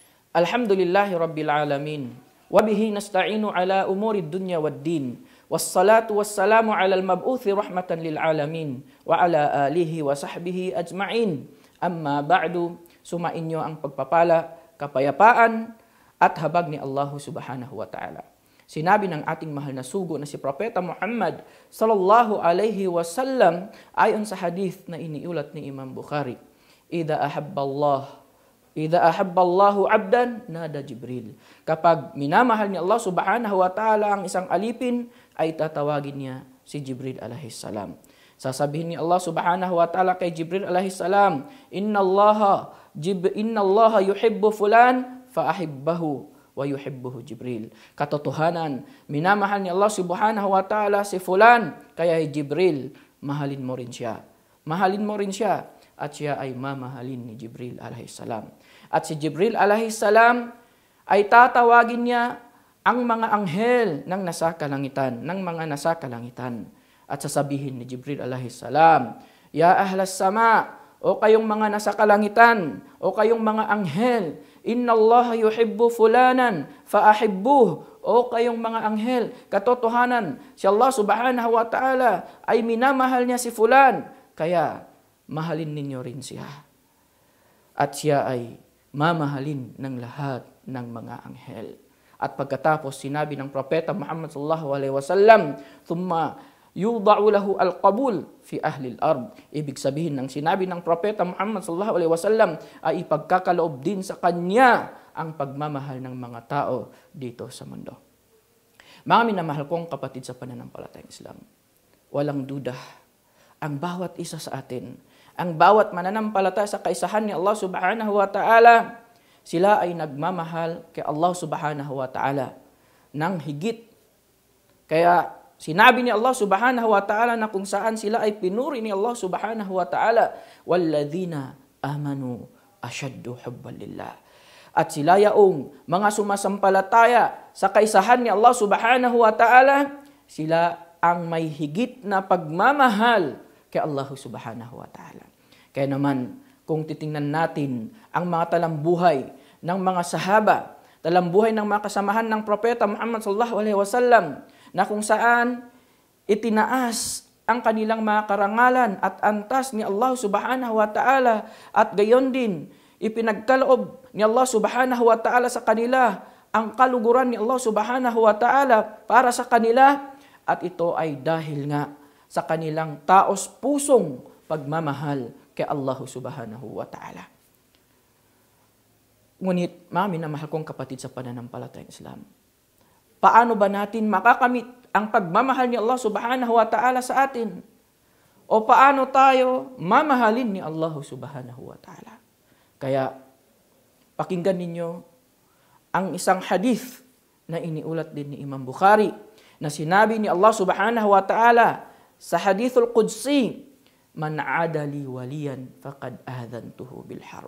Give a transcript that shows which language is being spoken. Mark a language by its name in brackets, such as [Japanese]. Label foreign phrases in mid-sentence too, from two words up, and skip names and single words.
[Arabic] الحمد لله رب العالمين وبه نستعين على أمور الدنيا والدين. والصلاة والسلام على المبعوث رحمة للعالمين. وعلى آله وصحبه أجمعين. أما بعد, [Filipino] sumainyo ang pagpapala, kapayapaan, at habag ni [Arabic] الله سبحانه وتعالى. [Filipino] Sinabi ng ating mahal na sugo na si Propeta Muhammad [Arabic] صلى الله عليه وسلم [Filipino] ayon sa hadith na iniulat ni Imam Bukhari. [Arabic] إذا أحب الله عبدا نادى جبريل. [Filipino] Kapag minamahal ni [Arabic] الله سبحانه وتعالى [Filipino] ang isang alipin, ay tatawagin niya si Jibril [Arabic] عليه السلام. [Filipino] Sasabihin ni [Arabic] الله سبحانه وتعالى [Filipino] kay Jibril [Arabic] عليه السلام, إن الله يحب فلان فأحبه ويحبه جبريل. [Filipino] Katotohanan, minamahal ni [Arabic] الله سبحانه وتعالى [Filipino] si fulan, kaya Jibril, mahalin mo rin siya. Mahalin mo rin siya. At siya ay mamahalin ni Jibril alaihissalam. At si Jibril alaihissalam ay tatawagin niya ang mga anghel ng nasa kalangitan, ng mga nasa kalangitan. At sasabihin ni Jibril alaihissalam, [Arabic] يا أهل السماء, [Filipino] o kayong mga nasa kalangitan, o kayong mga anghel, [Arabic] إن الله يحب فلانا فأحبه, [Filipino] o kayong mga anghel, katotohanan, si [Arabic] الله سبحانه وتعالى [Filipino] ay minamahal niya si fulan, kaya mahalin ninyo rin siya. At siya ay mamahalin ng lahat ng mga anghel. At pagkatapos sinabi ng Propeta Muhammad [Arabic] صلى الله عليه وسلم, ثم يوضع له القبول في أهل الأرض. [Filipino] Ibig sabihin ng sinabi ng Propeta Muhammad [Arabic] صلى الله عليه وسلم [Filipino] ay ipagkakaloob din sa kanya ang pagmamahal ng mga tao dito sa mundo. Mga minamahal kong kapatid sa pananampalatayang Islam, walang duda ang bawat isa sa atin, ang bawat mananampalataya sa kaisahan ni [Arabic] الله سبحانه وتعالى, [Filipino] sila ay nagmamahal kay [Arabic] الله سبحانه وتعالى [Filipino] ng higit. Kaya sinabi ni [Arabic] الله سبحانه وتعالى [Filipino] na kung saan sila ay pinuri ni [Arabic] الله سبحانه وتعالى, وَالَّذِينَ آمَنُوا أَشَدُّ حُبًّا لِلَّهِ. [Filipino] At sila yaong mga sumasampalataya sa kaisahan ni [Arabic] الله سبحانه وتعالى, [Filipino] sila ang may higit na pagmamahal kay [Arabic] الله سبحانه وتعالى. [Filipino] Kaya naman, kung titingnan natin ang mga talambuhay ng mga sahaba, talambuhay ng mga kasamahan ng Propeta Muhammad [Arabic] صلى الله عليه وسلم, [Filipino] na kung saan itinaas ang kanilang mga karangalan at antas ni [Arabic] الله سبحانه وتعالى, [Filipino] at gayon din, ipinagkaloob ni [Arabic] الله سبحانه وتعالى [Filipino] sa kanila ang kaluguran ni [Arabic] الله سبحانه وتعالى [Filipino] para sa kanila, at ito ay dahil nga sa kanilang taos pusong pagmamahal kay Allah subhanahu wa ta'ala. Ngunit, mga minamahal kong kapatid sa pananampalatayang Islam, paano ba natin makakamit ang pagmamahal ni [Arabic] الله سبحانه وتعالى [Filipino] sa atin? O paano tayo mamahalin ni [Arabic] الله سبحانه وتعالى? [Filipino] Kaya, pakinggan ninyo ang isang hadith na iniulat din ni Imam Bukhari, na sinabi ni [Arabic] الله سبحانه وتعالى [Filipino] sa [Arabic] الحديث القدسي, من عادى لي وليا فقد آذنته بالحرب.